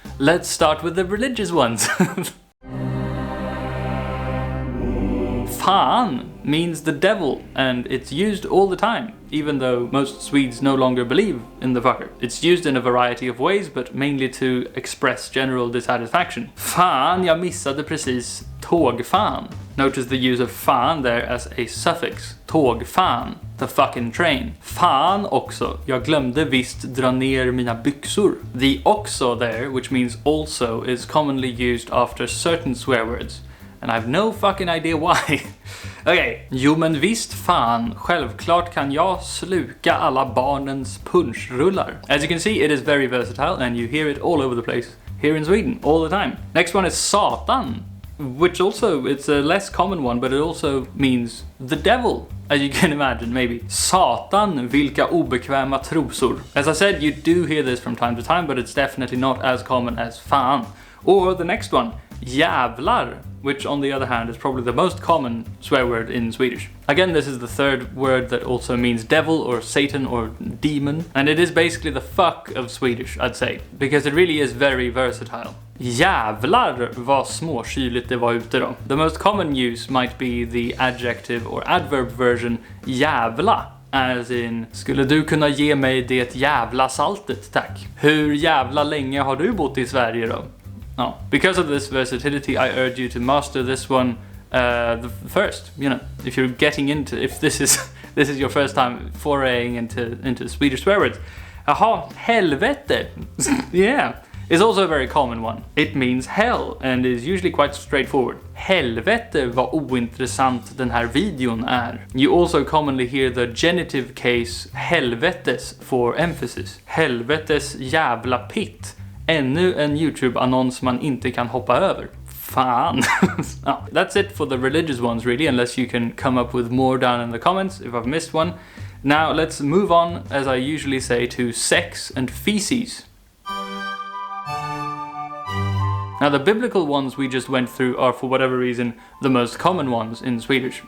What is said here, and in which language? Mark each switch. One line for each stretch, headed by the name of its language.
English: Let's start with the religious ones. Fan means the devil, and it's used all the time, even though most Swedes no longer believe in the fucker. It's used in a variety of ways, but mainly to express general dissatisfaction.
Swedish: Fan, jag missade precis tågfan.
English: Notice the use of fan there as a suffix. Tågfan, the fucking train.
Swedish: Fan också, jag glömde visst dra ner mina byxor.
English: The också there, which means also, is commonly used after certain swear words. And I have no fucking idea why.
Swedish: Okay, jo men visst fan, självklart kan jag sluka alla barnens punschrullar.
English: As you can see, it is very versatile and you hear it all over the place here in Sweden, all the time. Next one is satan, which also, it's a less common one, but it also means the devil, as you can imagine, maybe.
Swedish: Satan, vilka obekväma trosor.
English: As I said, you do hear this from time to time, but it's definitely not as common as fan. Or the next one, jävlar, which on the other hand is probably the most common swear word in Swedish. Again, this is the third word that also means devil or Satan or demon, and it is basically the fuck of Swedish, I'd say, because it really is very versatile.
Swedish: Jävlar vad småkyligt det var ute då.
English: The most common use might be the adjective or adverb version jävla, as in,
Swedish: skulle du kunna ge mig det jävla saltet, tack. Hur jävla länge har du bott i Sverige då? Oh.
English: Because of this versatility, I urge you to master this one first. If you're getting into, if this is your first time foraying into Swedish swear words. Aha, helvete. Yeah, is also a very common one. It means hell and is usually quite straightforward.
Swedish: Helvete vad ointressant den här videon är.
English: You also commonly hear the genitive case helvetes for emphasis.
Swedish: Helvetes jävla pitt. Ännu en YouTube-annons man inte kan hoppa över. Fan.
English: Oh, that's it for the religious ones really, unless you can come up with more down in the comments if I've missed one. Now let's move on, as I usually say, to sex and feces. Now the biblical ones we just went through are, for whatever reason, the most common ones in Swedish.